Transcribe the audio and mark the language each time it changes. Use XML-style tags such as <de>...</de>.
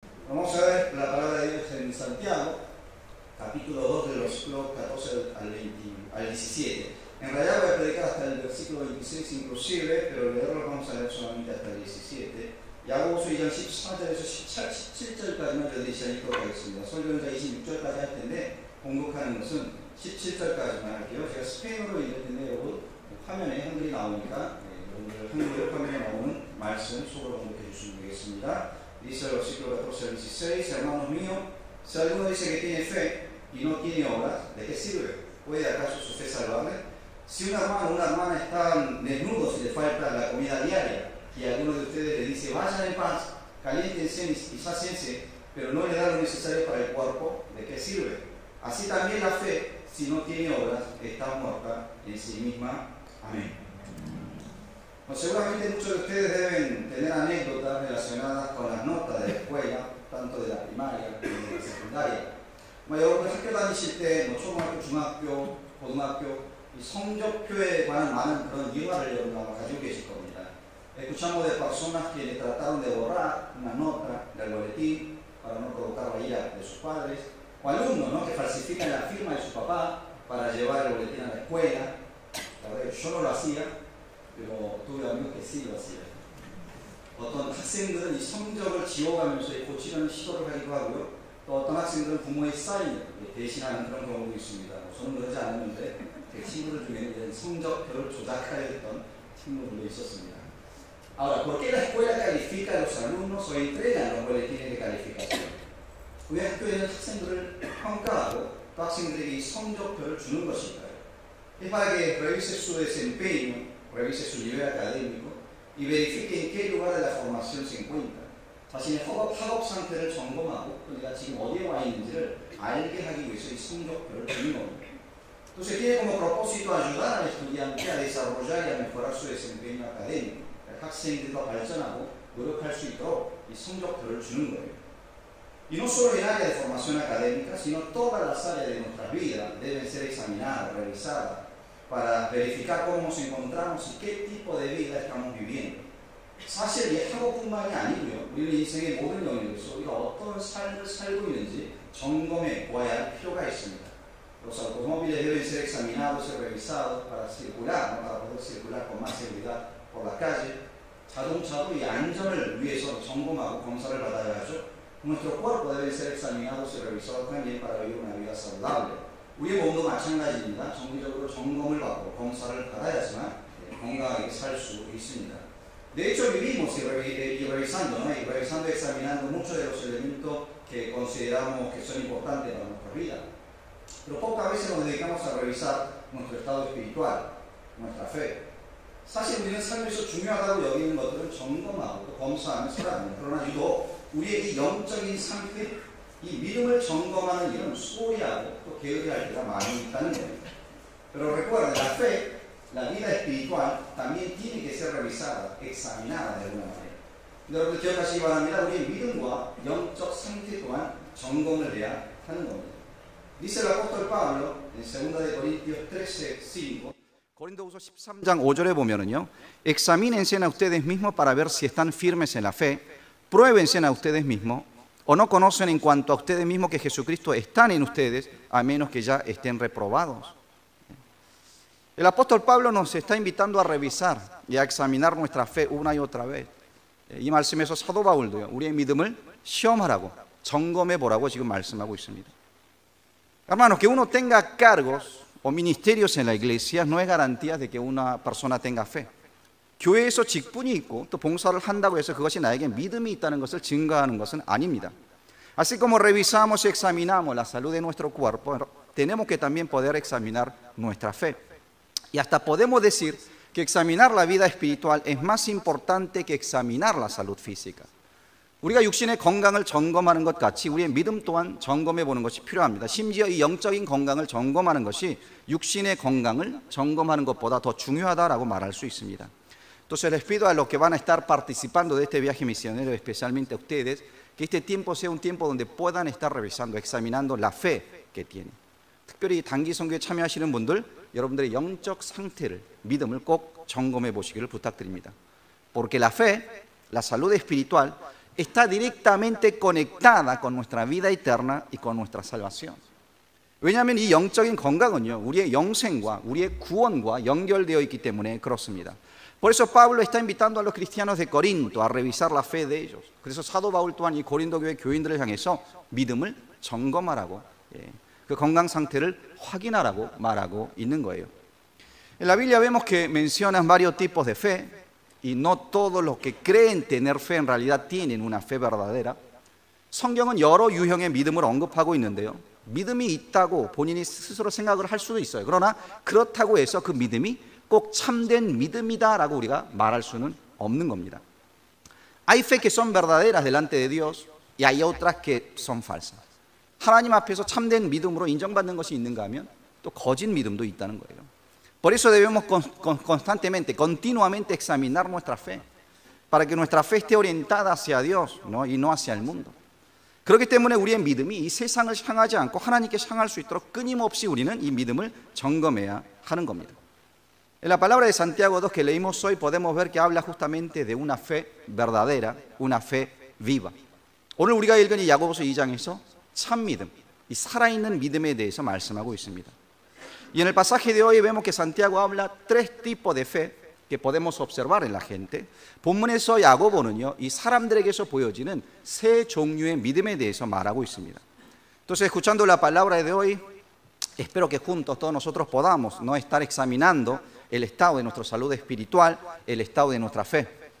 <es>Vamos a ver la palabra de Dios en Santiago, capítulo 2, de los versículos 14 al 17. En realidad voy a predicar hasta el versículo 26 inclusive, pero leerlo vamos a leer solamente hasta el 17.</es> <ko>야고보서 2장 14절에서 17절까지만 저희들이 시작하도록 하겠습니다. 설교는 26절까지 할 텐데 공독하는 것은 17절까지만 할게요. 제가 스페인어로 읽을 텐데 여러분 화면에 한글이 나오니까 여러분들 한글 화면에 나오는 말씀 속으로 공독해 주시면 되겠습니다.</ko> <es>Dice el versículo 14 al 16, hermanos míos, si alguno dice que tiene fe y no tiene obras, ¿de qué sirve? ¿Puede acaso su fe salvarle? Si un hermano o una hermana están desnudos y le falta la comida diaria, y alguno de ustedes le dice, vayan en paz, caliéntense y sáciense, pero no le da lo necesario para el cuerpo, ¿de qué sirve? Así también la fe, si no tiene obras, está muerta en sí misma. Amén. Bueno, seguramente muchos de ustedes deben tener anécdotas relacionadas con las notas de la escuela, tanto de la primaria como de la secundaria.</es> <ko>여러분 학교 다니실 때 초등학교, 중학교, 고등학교 이 성적표에 관한 많은 그런 일화를 여러분 아마 가지고 계실 겁니다.</ko> <es>Escuchamos de personas que le trataron de borrar una nota del boletín para no provocar la ira de sus padres, o alumnos, ¿no?, que falsifican la firma de su papá para llevar el boletín a la escuela. La verdad, yo no lo hacía, pero tuve amigos que sí lo hacían.</es> <ko>어떤 학생들은 이 성적을 지워가면서 고치려는 시도를 하기도 하고요. 또 어떤 학생들은 부모의 사인을 대신하는 그런 경우도 있습니다. 저는 그러지 않았는데 제 친구들 중에는 성적표를 조작하려 했던 친구들도 있었습니다.</ko> <es>Ahora, ¿por qué la escuela califica a los alumnos o entrega los boletines de calificación?</es> <ko>왜 학교에는 학생들을 평가하고 또 학생들에게 이 성적표를 주는 것일까요?</ko> <es>Es para que revise su desempeño, revise su nivel académico y verifique en qué lugar de la formación se encuentra.</es> <ko>자신의 학업 상태를 점검하고 또 내가 지금 어디에 와 있는지를 알게 하기 위해서 이 성적표를 주는 겁니다.</ko> <es>Entonces tiene como propósito ayudar al estudiante a desarrollar y a mejorar su desempeño académico.</es> <ko>학생들이 더 발전하고 노력할 수 있도록 이 성적표를 주는 거예요.</ko> <es>Y no solo en área de formación académica, sino todas las áreas de nuestra vida deben ser examinadas, revisadas, para verificar cómo nos encontramos y qué tipo de vida estamos viviendo.</es> <ko>사실 이 학업뿐만이 아니고요. 우리 인생의 모든 영역에서 우리가 어떤 삶을 살고 있는지 점검해 보아야 할 필요가 있습니다.</ko> <es>Los automóviles deben ser examinados y revisados para circular, ¿no?, para poder circular con más seguridad por la calle.</es> <ko>자동차도 이 안전을 위해서 점검하고 검사를 받아야 하죠.</ko> <es>Nuestro cuerpo debe ser examinados y revisados también para vivir una vida saludable.</es> <ko>우리의 몸도 마찬가지입니다. 정기적으로 점검을 받고 검사를 받아야지만 건강하게 살 수 있습니다.</ko> <es>De hecho vivimos y revisando, ¿no?, y revisando y examinando muchos de los elementos que consideramos que son importantes para nuestra vida. Pero pocas veces nos dedicamos a revisar nuestro estado espiritual, nuestra fe.</es> <ko>사실 우리는 삶에서 중요하다고 여기는 것들은 점검하고 또 검사하며 살아갑니다. 그러나 유독 우리의 이 영적인 상태, 이 믿음을 점검하는 일은 소홀히하고 또 게으르할 때가 많이 있다는 겁니다.</ko> <es>Pero recuerden, la fe, la vida espiritual también tiene que ser revisada, examinada de alguna manera.</es> <ko>여러분들 기억하시기 바랍니다. 우리의 믿음과 영적 상태 또한 점검을 해야 하는 겁니다.</ko> <es>Dice el apóstol Pablo en 2 Corintios 13:5.</es> <ko>고린도후서 13장 5절에 보면은요,</ko> <es>examínense a ustedes mismos para ver si están firmes en la fe, pruébense a ustedes mismos, o no conocen en cuanto a ustedes mismos que Jesucristo está en ustedes, a menos que ya estén reprobados. El apóstol Pablo nos está invitando a revisar y a examinar nuestra fe una y otra vez.</es> <ko>이 말씀에서 사도 바울도요, 우리의 믿음을 시험하라고, 점검해 보라고 지금 말씀하고 있습니다.</ko> <es>Hermanos, que uno tenga cargos o ministerios en la iglesia no es garantía de que una persona tenga fe.</es> <ko>교회에서 직분이 있고 또 봉사를 한다고 해서 그것이 나에게 믿음이 있다는 것을 증거하는 것은 아닙니다.</ko> <es>Así como revisamos y examinamos la salud de nuestro cuerpo, tenemos que también poder examinar nuestra fe. Y hasta podemos decir que examinar la vida espiritual es más importante que examinar la salud física.</es> <ko>우리가 육신의 건강을 점검하는 것 같이 우리의 믿음 또한 점검해 보는 것이 필요합니다. 심지어 이 영적인 건강을 점검하는 것이 육신의 건강을 점검하는 것보다 더 중요하다라고 말할 수 있습니다.</ko> <es>Entonces les pido a los que van a estar participando de este viaje misionero, especialmente a ustedes, que este tiempo sea un tiempo donde puedan estar revisando, examinando la fe que tienen.</es> <ko>특별히 단기 선교에 참여하시는 분들, 여러분들의 영적 상태를, 믿음을 꼭 점검해 보시기를 부탁드립니다.</ko> <es>Porque la fe, la salud espiritual, está directamente conectada con nuestra vida eterna y con nuestra salvación.</es> <ko>왜냐하면 이 영적인 건강은요, 우리의 영생과 우리의 구원과 연결되어 있기 때문에 그렇습니다.</ko> <es>Por eso Pablo está invitando a los cristianos de Corinto a revisar la fe de ellos.</es> <ko>그래서 사도 바울 또한 이 고린도 교회 교인들을 향해서 믿음을 점검하라고, 그 건강 상태를 확인하라고 말하고 있는 거예요.</ko> <es>En la Biblia vemos que mencionan varios tipos de fe y no todos los que creen tener fe en realidad tienen una fe verdadera.</es> <ko>성경은 여러 유형의 믿음을 언급하고 있는데요. 믿음이 있다고 본인이 스스로 생각을 할 수도 있어요. 그러나 그렇다고 해서 그 믿음이 꼭 참된 믿음이다라고 우리가 말할 수는 없는 겁니다.</ko> <es>Hay fe que son verdaderas delante de Dios y hay otras que son falsas.</es> <ko>하나님 앞에서 참된 믿음으로 인정받는 것이 있는가 하면 또 거짓 믿음도 있다는 거예요.</ko> <es>Por eso debemos constantemente, continuamente examinar nuestra fe, para que nuestra fe esté orientada hacia Dios, ¿no? y no hacia el mundo.</es> <ko>그렇기 때문에 우리의 믿음이 이 세상을 향하지 않고 하나님께 향할 수 있도록 끊임없이 우리는 이 믿음을 점검해야 하는 겁니다.</ko> <es>En la palabra de Santiago 2 que leímos hoy podemos ver que habla justamente de una fe verdadera, una fe viva.</es> <ko>오늘 우리가 읽은 이 야고보서 2장에서 참 믿음, 이 살아있는 믿음에 대해서 말씀하고 있습니다.</ko> <es>Y en el pasaje de hoy vemos que Santiago habla tres tipos de fe que podemos observar en la gente.</es> <ko>본문에서 야고보는요, 이 사람들에게서 보여지는 세 종류의 믿음에 대해서 말하고 있습니다.</ko> <es>Entonces, escuchando la palabra de hoy, espero que juntos todos nosotros podamos no estar examinando el estado de nuestra salud espiritual, el estado de nuestra fe.</es>